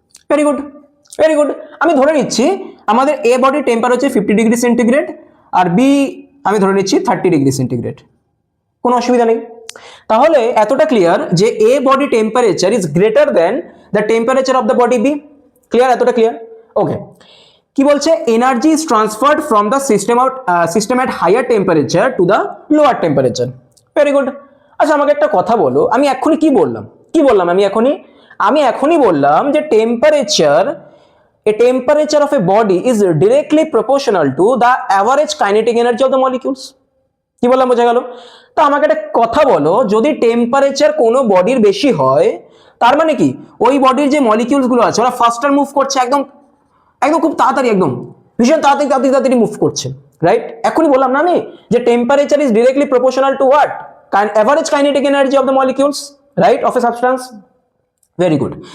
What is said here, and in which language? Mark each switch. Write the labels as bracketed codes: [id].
[en] Very good, very good. [bn] আমি ধরে নিচ্ছি আমাদের এ বডির টেম্পারেচার হচ্ছে 50 ডিগ্রি সেন্টিগ্রেড, আর বি আমি ধরে নিচ্ছি 30 ডিগ্রি সেন্টিগ্রেড, কোনো অসুবিধা নেই। তাহলে এতটা ক্লিয়ার যে [en] A body temperature is greater than the temperature of the body B. [bn] Clear, এতটা ক্লিয়ার, ওকে। কি বলছে, [en] Energy is transferred from the system at higher temperature to the lower temperature. Very good. [bn] আচ্ছা আমাকে একটা কথা বলো, আমি এখনই কি বললাম, আমি এখনই বললাম যে temperature, [en] a temperature of a body is directly proportional to the average kinetic energy of the molecules। [bn] কি বললাম, বোঝা গেল? তো আমাকে একটা কথা বলো, যদি টেম্পারেচার কোনো বডির বেশি হয়, তার মানে কি ওই বডির যে মলিকিউলস গুলো আছে ওরা ফাস্টার মুভ করছে, একদম একদম খুব তাড়াতাড়ি, একদম ভীষণ তাড়াতাড়ি তাড়াতাড়ি তাড়াতাড়ি মুভ করছে, রাইট? এখনই বললাম না আমি যে [en] Temperature is directly proportional to what, average kinetic energy of the molecules, right, of a substance. Very good.